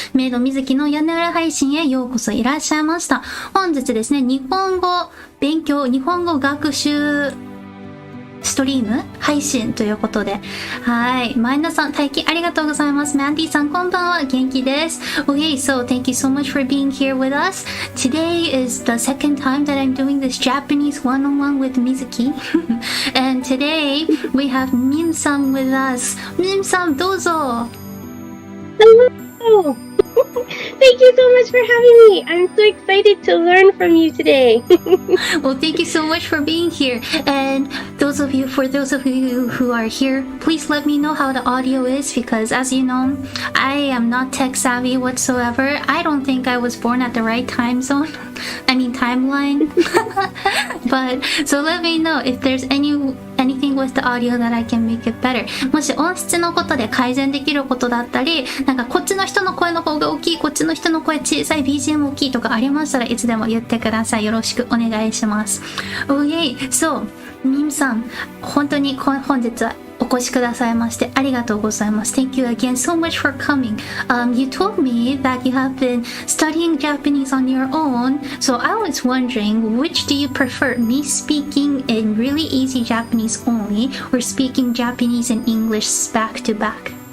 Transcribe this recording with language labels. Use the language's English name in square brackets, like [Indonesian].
[Japanese] メイド水木の屋根裏配信へようこそいらっしゃいました。本日ですね、日本語勉強、日本語学習ストリーム配信ということで、はい、マイナさん待機ありがとうございます。マンディさんこんばんは、元気です。 [English] Okay, so thank you so much for being here with us. Today is the second time that I'm doing this Japanese one-on-one with Mizuki and today we have Mim-san with us. [Japanese] Mim-san どうぞ。 [English] Hello. Thank you so much for having me. I'm so excited to learn from you today. Well, thank you so much for being here. And for those of you who are here, please let me know how the audio is because as you know, I am not tech savvy whatsoever. I don't think I was born at the right time zone. I mean timeline. But so let me know if there's anything with the audio that I can make it better. [Japanese] もし音質のことで改善できることだったり、なんかこっちの人の声の方が大きい、こっちの人の声小さい、 BGM 大きいとかありましたらいつでも言ってください。よろしくお願いします。 [English] Okay, so [Japanese] ミムさん、本当に本日はお越しくださいましてありがとうございます。 [English] Thank you again so much for coming. You told me that you have been studying Japanese on your own, so I was wondering, which do you prefer, me speaking in really easy Japanese only or speaking Japanese and English back to back?